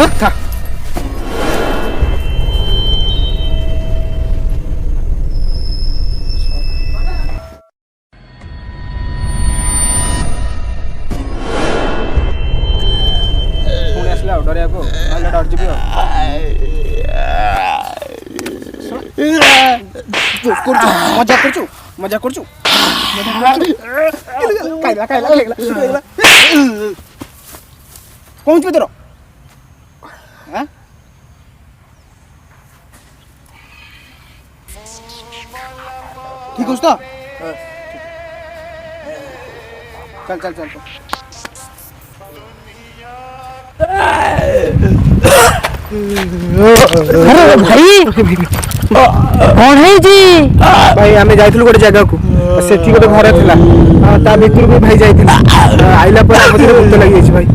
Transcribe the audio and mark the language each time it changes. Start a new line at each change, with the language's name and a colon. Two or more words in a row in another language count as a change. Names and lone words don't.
Odia: ପୁଣି ଆସିଲା ଆଉ ଡରିବାକୁ ନହେଲେ ଡରିଯିବି ଆଉ ମଜା କରୁଛୁ ମଜା କରୁଛୁ ଖାଇଲା ଖାଇଲା ଖାଇଲା କହୁଛୁ ତୋର
Bangla: ঠিক আছে তো চল চল চল
Odia: ଭାଇ କଣ ହେଇଛି? ଭାଇ ଆମେ ଯାଇଥିଲୁ ଗୋଟେ ଜାଗାକୁ ସେଠି ଗୋଟେ ଘର ଥିଲା ତା ଭିତରକୁ ଭାଇ ଯାଇଥିଲା ଆଇଲା ପରେ ଆମ ଦେହରେ ଭୂତ ଲାଗିଯାଇଛି ଭାଇ